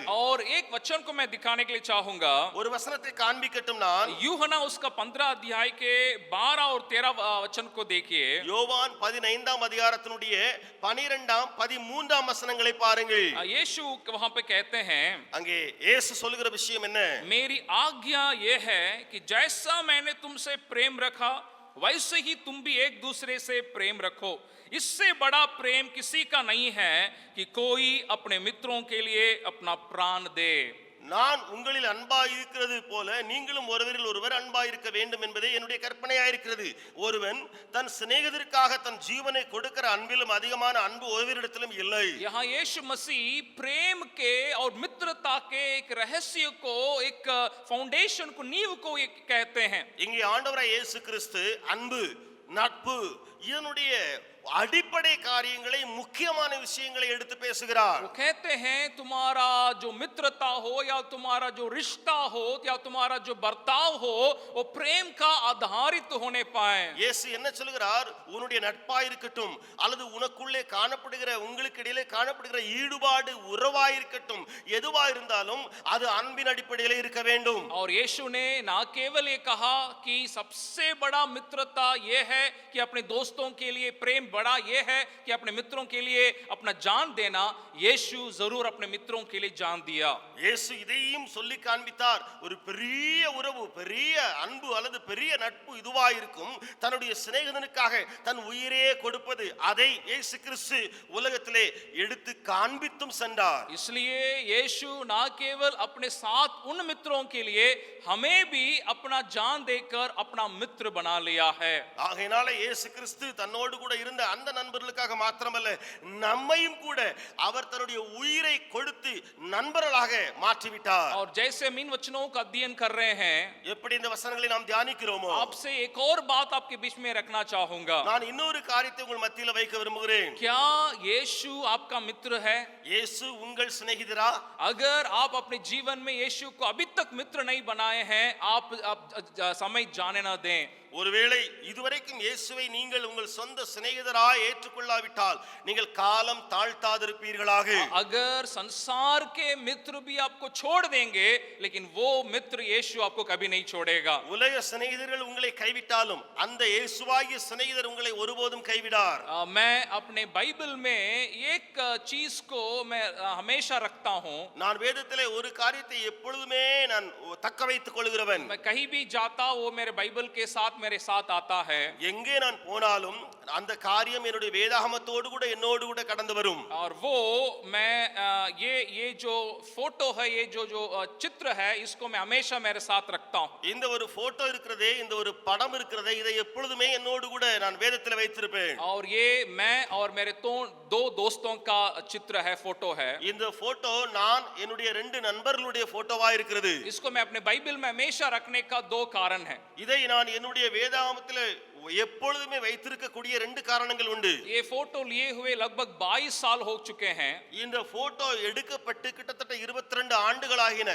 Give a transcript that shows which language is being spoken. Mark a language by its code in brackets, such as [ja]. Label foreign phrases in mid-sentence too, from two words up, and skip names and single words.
[hi] और एक वचन को मैं दिखाने के लिए चाहूंगा। [ta] ஒரு வசனத்தை காண்பிக்கட்டும் நான். [hi] यूहन्ना उसका 15 अध्याय के 12 और 13 वचन को देखिए। [ta] யோவான் 15ஆம் அதிகாரத்தினுடைய 12ஆம் 13ஆம் வசனங்களை பாருங்கள். [hi] यीशु वहां पे कहते हैं, [ta] அங்கே இயேசு சொல்லுகிற விஷயம் என்ன? [hi] मेरी आज्ञा ये है कि जैसा मैंने तुमसे प्रेम रखा वैसे ही तुम भी एक दूसरे से प्रेम रखो। इससे बड़ा प्रेम किसी का नहीं है कि कोई अपने मित्रों के लिए अपना प्राण दे। [ta] நான் உங்களில் அன்பாய் இருக்கிறது போல நீங்களும் ஒருவரில் ஒருவர் அன்பாய் இருக்க வேண்டும் என்பதே என்னுடைய கற்பனையாயிருக்கிறது. ஒருவன் தன் சிநேகிதருக்காக தன் ஜீவனை கொடுக்கிற அன்பிலும் அதிகமான அன்பு ஒருவரிடத்திலும் இல்லை. [hi] यहाँ यीशु मसीह प्रेम के और मित्रता के एक रहस्य को, एक फाउंडेशन को, नींव को एक कहते हैं। [ta] இங்கே ஆண்டவராய் இயேசு கிறிஸ்து அன்பு, நட்பு இதனுடைய அடிப்படை காரியங்களை, முக்கியமான விஷயங்களை எடுத்து பேசுகிறார். [hi] वो कहते हैं तुम्हारा जो मित्रता हो या तुम्हारा जो रिश्ता हो या तुम्हारा जो बर्ताव हो वो प्रेम का आधारित होने पाए। [ta] இயேசு என்ன சொல்கிறார்? உன்னுடைய நட்பாய் இருக்கட்டும் அல்லது உனக்குள்ளே காணப்படுகிற உங்களுக்கு இடையிலே காணப்படுகிற ஈடுபாடு உறவாய் இருக்கட்டும், எதுவா இருந்தாலும் அது அன்பின் அடிப்படையில் இருக்க வேண்டும். [hi] और यीशु ने ना केवल ये कहा कि सबसे बड़ा मित्रता ये है कि अपने दोस्तों के लिए प्रेम बड़ा ये है कि अपने मित्रों के लिए अपना जान देना। यीशु जरूर अपने मित्रों के लिए जान दिया। [ta] இயேசு இதையும் சொல்லி காண்பித்தார். ஒரு பெரிய உறவு, பெரிய அன்பு அல்லது பெரிய நட்பு இதுவாய் இருக்கும், தன்னுடைய சிநேகிதனுக்காக தன் உயிரே கொடுப்பது. அதை இயேசு கிறிஸ்து உலகத்திலே எடுத்து காண்பித்தும் சென்றார். [hi] इसलिए यीशु ना केवल अपने साथ उन मित्रों के लिए हमें भी अपना जान देकर अपना मित्र बना लिया है। [ta] ஆகையினால இயேசு கிறிஸ்து தன்னோடு கூட இருந்த அந்த நண்பர்களுக்காக மாத்திரமல்ல, நம்மையும் கூட அவர் தன்னுடைய உயிரை கொடுத்து நண்பர்களாக மாற்றிவிட்டார். [hi] और जैसे हम इन वचनों का अध्ययन कर रहे हैं, [ta] எப்படி இந்த வசனங்களை நாம் தியானிக்கிறோமோ, [hi] आपसे एक और बात आपके बीच में रखना चाहूंगा। [ta] நான் இன்னொரு காரியத்தை உங்கள் மத்தியில் வைக்க விரும்புகிறேன். [hi] क्या यीशु आपका मित्र है? [ta] இயேசு உங்கள் சிநேகிதரா? [hi] अगर आप अपने जीवन में यीशु को अभी तक मित्र नहीं बनाए हैं, आप समय जाने ना दें। [ta] ஒருவேளை இதுவரைக்கும் இயேசுவை நீங்கள் உங்கள் சொந்த சிநேகிதராய் ஏற்றுக்கொள்ளாவிட்டால் நீங்கள் காலம் தாழ்த்தாதிருப்பீர்களாக. [hi] अगर संसार के मित्र भी आपको छोड़ देंगे, लेकिन वो मित्र यीशु आपको कभी नहीं छोड़ेगा। [ta] உலக சிநேகிதர்கள் உங்களை கைவிட்டாலும் அந்த இயேசுவாகிய சிநேகிதர் உங்களை ஒருபோதும் கைவிடார். [hi] मैं अपने बाइबल में एक चीज को मैं हमेशा रखता हूँ। [ta] நான் வேதத்திலே ஒரு காரியத்தை எப்பொழுதுமே நான் தக்க வைத்துக் கொள்கிறவன். [hi] मैं कहीं भी जाता वो मेरे बाइबल के साथ मेरे साथ आता है। [ta] எங்கே நான் போனாலும் அந்த காரியம் என்னுடைய வேதாகமத்தோடு கூட என்னோடு கூட கடந்து வரும். [hi] और वो मैं ये जो फोटो है, ये जो चित्र है, इसको मैं हमेशा मेरे साथ रखता हूँ। [ta] இந்த ஒரு போட்டோ இருக்கிறதே, இந்த ஒரு படம் இருக்கிறதே, இதை எப்பொழுதுமே என்னோடு கூட நான் வேதத்தில் வைத்திருப்பேன். [hi] और ये मैं और मेरे दो दोस्तों का चित्र है, फोटो है। [ta] இந்த போட்டோ நான் என்னுடைய ரெண்டு நண்பர்களுடைய போட்டோவா இருக்கிறது. [hi] इसको मैं अपने बाइबल में हमेशा रखने का दो कारण है। [ta] இதை நான் என்னுடைய வேதாகமத்தில் எப்பொழுதுமே வைத்திருக்கக்கூடிய ரெண்டு காரணங்கள் உண்டு. [hi] ये फोटो लिए हुए लगभग 22 साल हो चुके हैं। [ta] இந்த போட்டோ எடுக்கப்பட்டு கிட்டத்தட்ட 22 ஆண்டுகள் ஆகின.